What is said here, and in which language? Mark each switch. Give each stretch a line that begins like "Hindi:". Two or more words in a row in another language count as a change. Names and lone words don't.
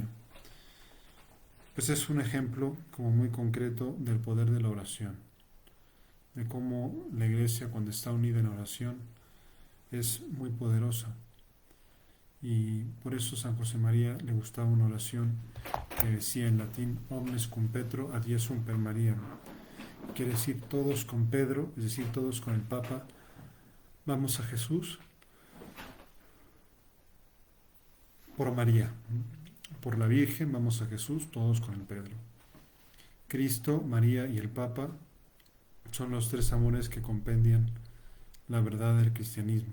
Spanish: Pues es un ejemplo como muy concreto del poder de la oración, de cómo la iglesia cuando está unida en oración es muy poderosa. Y por eso San José María le gustaba una oración que decía en latín
Latin: omnes cum Petro ad Jesum per Maria.
Spanish: Quiere decir todos con Pedro, es decir, todos con el Papa, vamos a Jesús por María. Por la Virgen vamos a Jesús, todos con el Pedro. Cristo, María y el Papa son los tres amores que compendian la verdad del cristianismo.